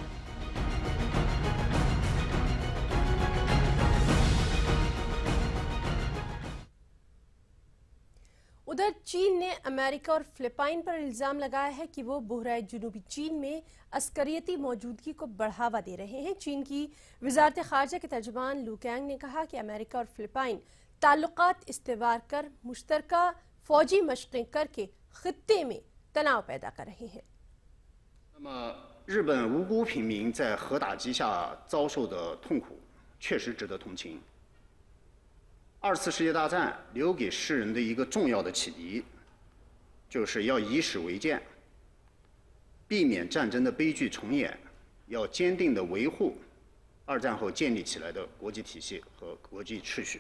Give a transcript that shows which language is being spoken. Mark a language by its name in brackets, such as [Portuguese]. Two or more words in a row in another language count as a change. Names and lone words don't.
[Urdu] ادھر چین نے امریکہ اور فلپائن پر الزام لگایا ہے کہ وہ بحیرۂ جنوبی چین میں عسکریتی موجودگی کو بڑھاوا دے رہے ہیں. چین کی وزارت خارجہ کے ترجمان لو کینگ نے کہا کہ امریکہ اور فلپائن تعلقات استوار کر مشترکہ فوجی مشقیں کرکے خطے میں تناؤ پیدا کر رہے ہیں. [Chinese] 那么，日本无辜平民在核打击下遭受的痛苦，确实值得同情。2次世界大战留给世人的一个重要的启迪，就是要以史为鉴，避免战争的悲剧重演，要坚定地维护2战后建立起来的国际体系和国际秩序。